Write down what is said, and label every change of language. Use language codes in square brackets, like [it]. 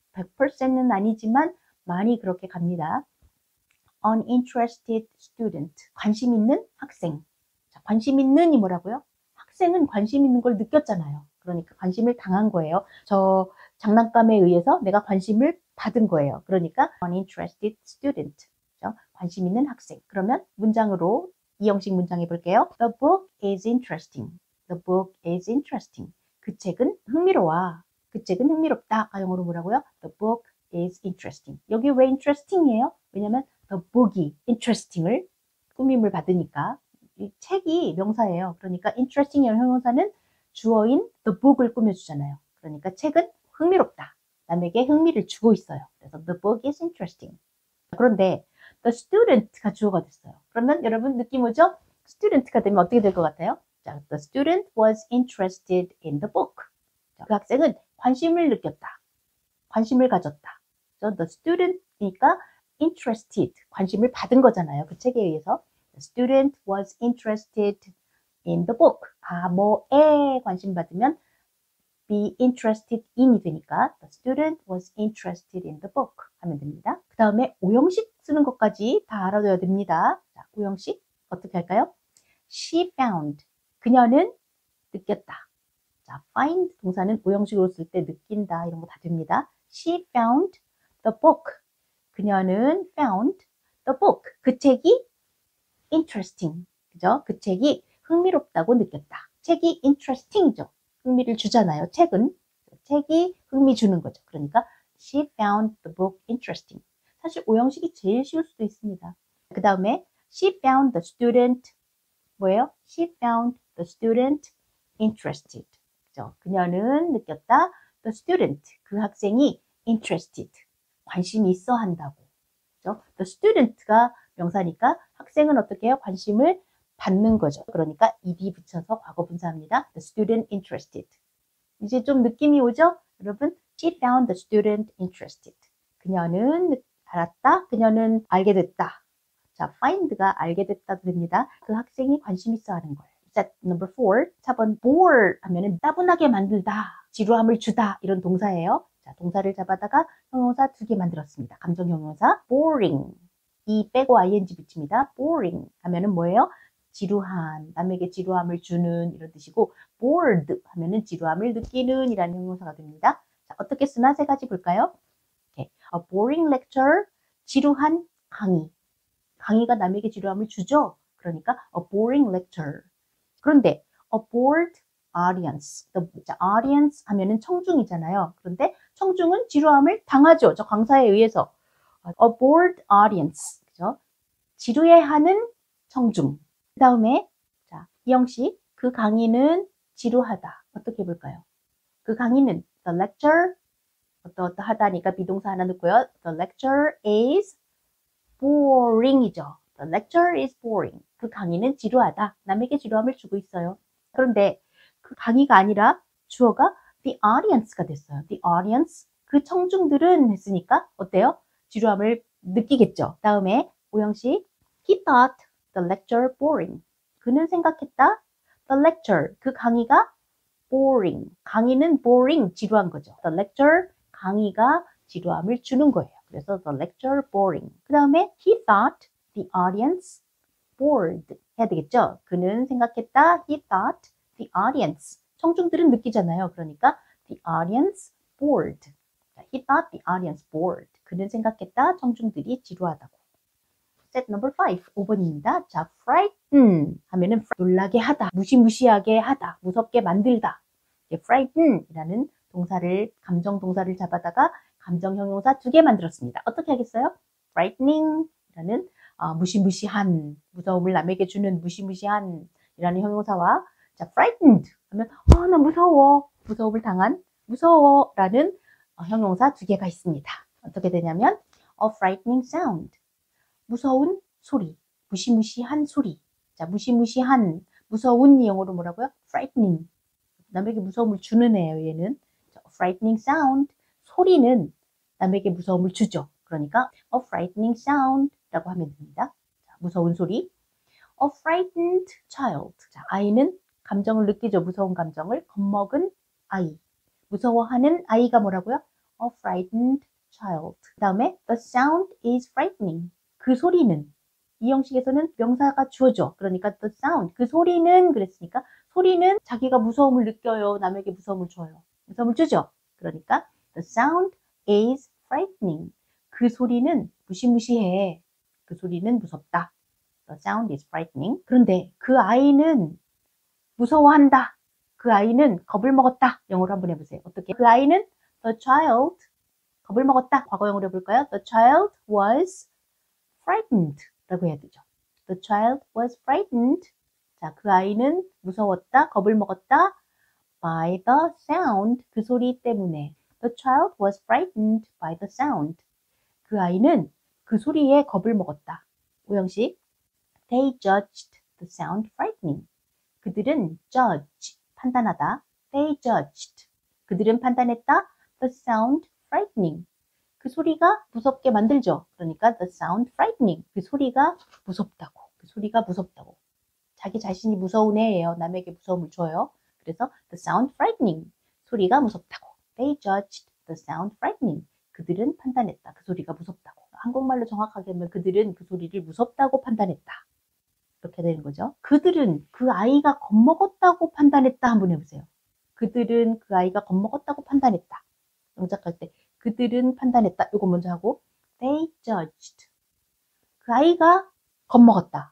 [ko] 100%는 아니지만 많이 그렇게 갑니다. [en] Uninterested student. [ko] 관심 있는 학생. 자, 관심 있는이 뭐라고요? 학생은 관심 있는 걸 느꼈잖아요. 그러니까 관심을 당한 거예요. 저 장난감에 의해서 내가 관심을 받은 거예요. 그러니까 [en] uninterested student. [ko] 그렇죠? 관심 있는 학생. 그러면 문장으로 이 형식 문장 해볼게요. [en] The book is interesting. The book is interesting. [ko] 그 책은 흥미로워. 그 책은 흥미롭다. 가용어로 뭐라고요? [en] The book is interesting. [ko] 여기 왜 interesting이에요? 왜냐면 the book이 interesting을 꾸밈을 받으니까 이 책이 명사예요. 그러니까 interesting이라는 형용사는 주어인 the book을 꾸며주잖아요. 그러니까 책은 흥미롭다. 남에게 흥미를 주고 있어요. [en] 그래서 the book is interesting. [ko] 그런데 the student가 주어가 됐어요. 그러면 여러분 느낌 오죠? student가 되면 어떻게 될 것 같아요? [en] 자, the student was interested in the book. [ko] 자, 그 학생은 관심을 느꼈다. 관심을 가졌다. [en] So the student이니까 interested, [ko] 관심을 받은 거잖아요. 그 책에 의해서. [en] The student was interested in the book. 뭐에 관심 받으면 be interested in이 되니까 the student was interested in the book [ko] 하면 됩니다. 그 다음에 오형식 쓰는 것까지 다 알아둬야 됩니다. 자, 오형식 어떻게 할까요? [en] She found. [ko] 그녀는 느꼈다. 자, find 동사는 오형식으로 쓸 때 느낀다 이런 거 다 됩니다. [en] She found the book. [ko] 그녀는 [en] found the book. [ko] 그 책이 interesting. 그죠? 그 책이 흥미롭다고 느꼈다. 책이 interesting이죠. 흥미를 주잖아요. 책이 흥미 주는 거죠. [en] 그러니까 she found the book interesting. [ko] 사실 오형식이 제일 쉬울 수도 있습니다. 그 다음에 [en] she found the student [ko] 뭐예요? [en] She found the student interested. [ko] 그죠? 그녀는 느꼈다. [en] The student, [ko] 그 학생이 interested, 관심이 있어 한다고. 그죠? The student가 명사니까 학생은 어떻게 해요? 관심을 받는 거죠. 그러니까 ed 붙여서 과거 분사합니다. [en] The student interested. [ko] 이제 좀 느낌이 오죠? [en] 여러분, she found the student interested. [ko] 그녀는 알았다. 그녀는 알게 됐다. 자, find가 알게 됐다도 됩니다. 그 학생이 관심 있어 하는 거예요. [en] Set number 4. [ko] 4번 bore 하면은 따분하게 만들다, 지루함을 주다 이런 동사예요. 자, 동사를 잡아다가 형용사 2개 만들었습니다. 감정 형용사 boring. 이 빼고 ing 붙입니다. boring 하면은 뭐예요? 지루한, 남에게 지루함을 주는 이런 뜻이고 bored 하면은 지루함을 느끼는 이라는 형용사가 됩니다. 자, 어떻게 쓰나 세 가지 볼까요? [en] Okay. A boring lecture, [ko] 지루한 강의. 강의가 남에게 지루함을 주죠. 그러니까 [en] a boring lecture. [ko] 그런데 [en] a bored audience. [ko] The audience 하면은 청중이잖아요. 그런데 청중은 지루함을 당하죠. 저 강사에 의해서. [en] A bored audience. 그죠? [ko] 지루해하는 청중. 그 다음에, 자, 이영식. 그 강의는 지루하다. 어떻게 볼까요? 그 강의는, the lecture, 어떠하다니까 비동사 하나 넣고요. [en] The lecture is boring이죠. The lecture is boring. [ko] 그 강의는 지루하다. 남에게 지루함을 주고 있어요. 그런데 그 강의가 아니라 주어가 the audience가 됐어요. [en] The audience. [ko] 그 청중들은 했으니까 어때요? 지루함을 느끼겠죠. 다음에 오영식. [en] He thought the lecture boring. [ko] 그는 생각했다. [en] The lecture. [ko] 그 강의가 boring. 강의는 boring. 지루한 거죠. [en] The lecture. [ko] 강의가 지루함을 주는 거예요. 그래서 [en] the lecture boring. [ko] 그 다음에 [en] he thought the audience bored [ko] 해야 되겠죠. 그는 생각했다. [en] He thought the audience. [ko] 청중들은 느끼잖아요. 그러니까 [en] the audience bored. He thought the audience bored. [ko] 그는 생각했다. 청중들이 지루하다고. [en] Set number 5. [ko] 5번입니다. 자, frighten 하면은 놀라게 하다, 무시무시하게 하다, 무섭게 만들다. frighten 이라는 동사를, 감정 동사를 잡아다가 감정 형용사 2개 만들었습니다. 어떻게 하겠어요? frightening 이라는 무시무시한, 무서움을 남에게 주는 무시무시한 이라는 형용사와, 자, frightened 하면 나 무서워, 무서움을 당한, 무서워 라는 형용사 2개가 있습니다. 어떻게 되냐면 a frightening sound, 무서운 소리, 무시무시한 소리. 자, 무시무시한, 무서운 영어로 뭐라고요? [en] frightening. [ko] 남에게 무서움을 주는 애예요, 얘는. [en] frightening sound. [ko] 소리는 남에게 무서움을 주죠. 그러니까 a frightening sound 라고 하면 됩니다. 자, 무서운 소리. [en] a frightened child. [ko] 자, 아이는 감정을 느끼죠. 무서운 감정을. 겁먹은 아이. 무서워하는 아이가 뭐라고요? [en] a frightened child. [ko] 그 다음에 [en] the sound is frightening. [ko] 그 소리는, 이 형식에서는 명사가 주어져. 그러니까 the sound, 그 소리는 그랬으니까 소리는 자기가 무서움을 느껴요. 남에게 무서움을 줘요. 무서움을 주죠. [en] 그러니까 the sound is frightening. [ko] 그 소리는 무시무시해. 그 소리는 무섭다. [en] The sound is frightening. [ko] 그런데 그 아이는 무서워한다. 그 아이는 겁을 먹었다. 영어로 한번 해보세요. 어떻게? 그 아이는 [en] the child, [ko] 겁을 먹었다. 과거형으로 해볼까요? [en] The child was frightened 라고 해야 되죠. The child was frightened. [ko] 자, 그 아이는 무서웠다, 겁을 먹었다. [en] by the sound, [ko] 그 소리 때문에. [en] The child was frightened by the sound. [ko] 그 아이는 그 소리에 겁을 먹었다. 오형식. [en] They judged the sound frightening. [ko] 그들은 judge, 판단하다. [en] They judged. [ko] 그들은 판단했다. [en] The sound frightening. [ko] 그 소리가 무섭게 만들죠. [en] 그러니까 the sound frightening. [ko] 그 소리가 무섭다고. 그 소리가 무섭다고. 자기 자신이 무서운 애예요. 남에게 무서움을 줘요. 그래서 the sound frightening. 소리가 무섭다고. [en] They judged the sound frightening. [ko] 그들은 판단했다. 그 소리가 무섭다고. 한국말로 정확하게 하면 그들은 그 소리를 무섭다고 판단했다. 이렇게 되는 거죠. 그들은 그 아이가 겁먹었다고 판단했다. 한번 해보세요. 그들은 그 아이가 겁먹었다고 판단했다. 영작할 때 그들은 판단했다. 이거 먼저 하고 [en] they judged. [ko] 그 아이가 겁먹었다.